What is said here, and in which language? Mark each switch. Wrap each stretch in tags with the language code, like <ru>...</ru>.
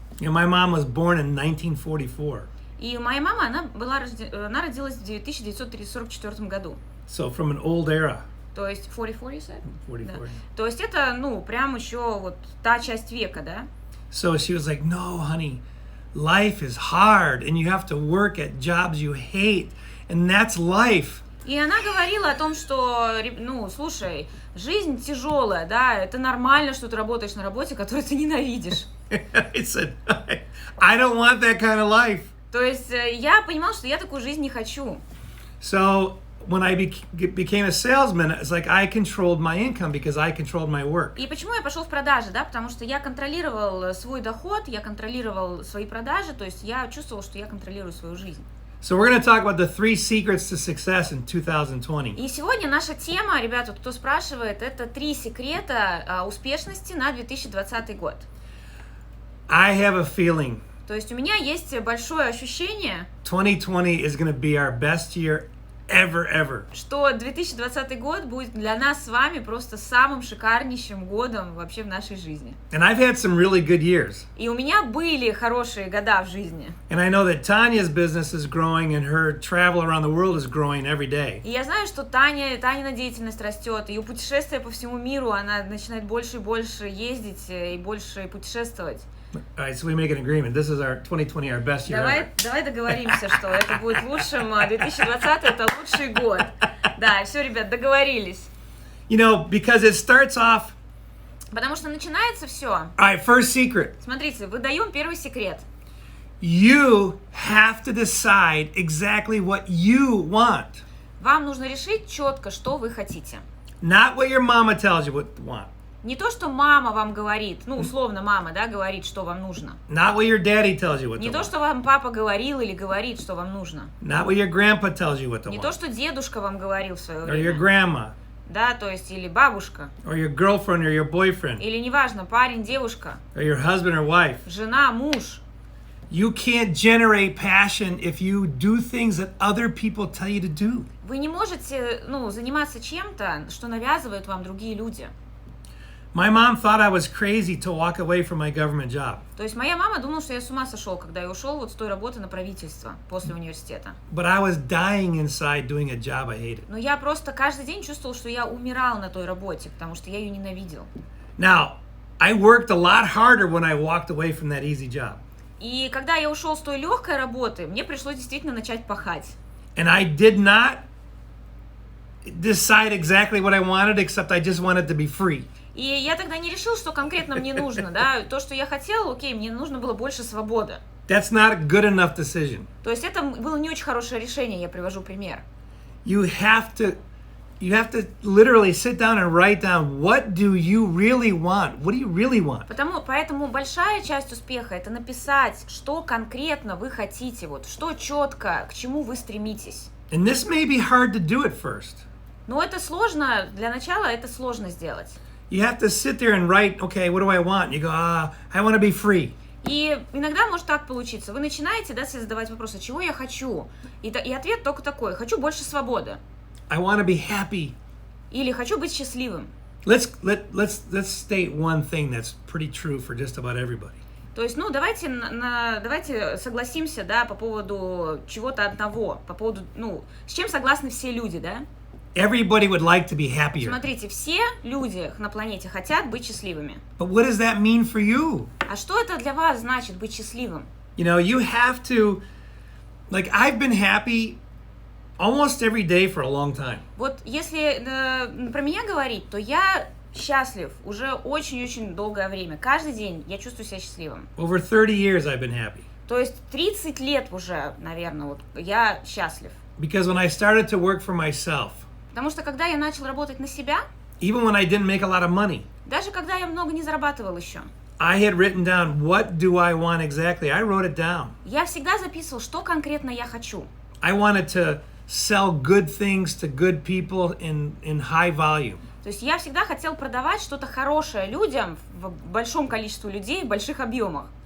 <en>You know, my mom was born in 1944.</en> <ru>И моя мама, она родилась в 1944 году.</ru> <en>So from an old era.</en> <ru>То есть 44,</ru> <en>you said? 44.</en> <ru>Да. То есть это, прям еще вот та часть века, да?</ru> <en>So she was like, no, honey, life is hard and you have to work at jobs you hate and that's life.</en> <ru>И она говорила о том, что, слушай, жизнь тяжелая, да, это нормально, что ты работаешь на работе, которую ты ненавидишь.</ru> <en>I said, I don't want that kind of life.</en> <ru>То есть я понимала, что я такую жизнь не хочу.</ru> <en>So when I became a salesman, it's like I controlled my income because I controlled my work.</en> <ru>И почему я пошел в продажи, да? Потому что я контролировал свой доход, я контролировал свои продажи, то есть я чувствовал, что я контролирую свою жизнь.</ru> <en>So we're going to talk about the 3 secrets to success in 2020.</en> <ru>И сегодня наша тема, ребята, кто спрашивает, это 3 секрета успешности на 2020 год.</ru> <en>I have a feeling</en> <ru>То есть у меня есть большое ощущение,</ru> <en>2020 is going to be our best year ever.</en> <ru>что 2020 год будет для нас с вами просто самым шикарнейшим годом вообще в нашей жизни.</ru> <en>And I've had some really good years.</en> <ru>И у меня были хорошие года в жизни.</ru> <en>And I know that Tanya's business is growing and her travel around the world is growing every day.</en> <ru>И я знаю, что Танина деятельность растет, ее путешествия по всему миру, она начинает больше и больше ездить и больше путешествовать.</ru> <en>All right, so we make an agreement. This is our 2020, our best year ever.</en> <ru>Давай договоримся, что это будет лучшим, 2020 это лучший год. Да, все, ребят, договорились.</ru> <en>You know, because it starts off.</en> <ru>Потому что начинается все.</ru> <en>All right, first secret.</en> <ru>Смотрите, выдаем первый секрет.</ru> <en>You have to decide exactly what you want.</en> <ru>Вам нужно решить четко, что вы хотите.</ru> <en>Not what your mama tells you what to want.</en> <ru>Не то, что мама вам говорит, условно мама, да, говорит, что вам нужно.</ru> <en>Not what your daddy tells you what</en> <ru>Не</ru> <en>to</en> <ru>то,</ru> <en>want.</en> <ru>что вам папа говорил или говорит, что вам нужно.</ru> <en>Not what your grandpa tells you what to</en> <ru>Не то,</ru> <en>want.</en> <ru>что дедушка вам говорил в свое</ru> <en>Or your</en> <ru>время.</ru> <en>grandma.</en> <ru>Да, то есть или бабушка,</ru> <en>Or your girlfriend or your boyfriend.</en> <ru>или неважно, парень, девушка,</ru> <en>Or your husband or wife.</en> <ru>жена, муж.</ru> <en>You can't generate passion if you do things that other people tell you to do.</en> <ru>Вы не можете, заниматься чем-то, что навязывают вам другие люди.</ru> <en>My mom thought I was crazy to walk away from my government job.</en> <ru>То есть моя мама думала, что я с ума сошел, когда я ушел вот с той работы на правительство после университета.</ru> <en>But I was dying inside doing a job I hated.</en> <ru>Но я просто каждый день чувствовал, что я умирал на той работе, потому что я ее ненавидел.</ru> <en>Now, I worked a lot harder when I walked away from that easy job.</en> <ru>И когда я ушел с той легкой работы, мне пришлось действительно начать пахать.</ru> <en>And I did not decide exactly what I wanted, except I just wanted to be free.</en> <ru>И я тогда не решил, что конкретно мне нужно, да, то, что я хотел, окей, мне нужно было больше свободы.</ru> <en>That's not a good enough decision.</en> <ru>То есть это было не очень хорошее решение, я привожу пример.</ru> <en>You have to literally sit down and write down, what do you really want? What do you really want?</en> <ru>Поэтому большая часть успеха — это написать, что конкретно вы хотите, вот, что четко, к чему вы стремитесь.</ru> <en>And this may be hard to do at first.</en> <ru>Но это сложно, для начала это сложно сделать.</ru> <en>You have to sit there and write, okay, what do I want? And you go, I want to be free.</en> <ru>И иногда может так получиться. Вы начинаете, да, себе задавать вопросы, чего я хочу? И ответ только такой: хочу больше свободы.</ru> <en>I want to be happy.</en> <ru>Или хочу быть счастливым.</ru> <en>Let's state one thing that's pretty true for just about everybody.</en> <ru>То есть, ну, давайте согласимся, да, по поводу чего-то одного, по поводу, ну, с чем согласны все люди, да?</ru> <en>Everybody would like to be happier.</en> <ru>Смотрите, все люди на планете хотят быть счастливыми.</ru> <en>But what does that mean for you?</en> <ru>А что это для вас значит быть счастливым?</ru> <en>You know, you have to, like, I've been happy almost every day for a long time.</en> <ru>Вот если про меня говорить, то я счастлив уже очень-очень долгое время. Каждый день я чувствую себя счастливым.</ru> <en>Over 30 years I've been happy.</en> <ru>То есть 30 лет уже, наверное, вот я счастлив.</ru> <en>Because when I started to work for myself,</en> <ru>Потому что когда я начал работать на себя,</ru> <en>even when I didn't make a lot of money,</en> <ru>даже когда я много не зарабатывал еще,</ru> <en>I had written down, what do I want exactly? I wrote it down.</en> <ru>я всегда записывал, что конкретно я хочу.</ru> <en>I wanted to sell good things to good people in high volume.</en> <ru>То есть я всегда хотел продавать что-то хорошее людям, в большом количестве людей, в больших объемах.</ru>